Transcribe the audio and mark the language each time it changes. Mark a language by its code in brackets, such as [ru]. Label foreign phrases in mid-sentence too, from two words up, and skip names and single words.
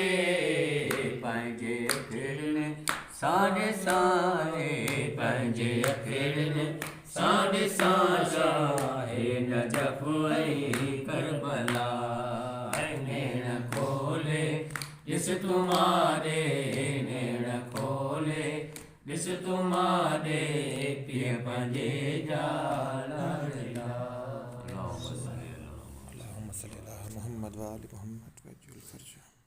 [sd] पंहिंजे अखिड़ियुनि साॾे साहे पंहिंजे अखिड़ियुनि साॾे साहे नजफ़ ऐं करबला नेण खोले ॾिस तुम्हारे नेण खोले ॾिस तुम्हारे पीअ पंहिंजे जा लाडला [ar] اللهم صل على محمد وآل محمد وعجل فرجه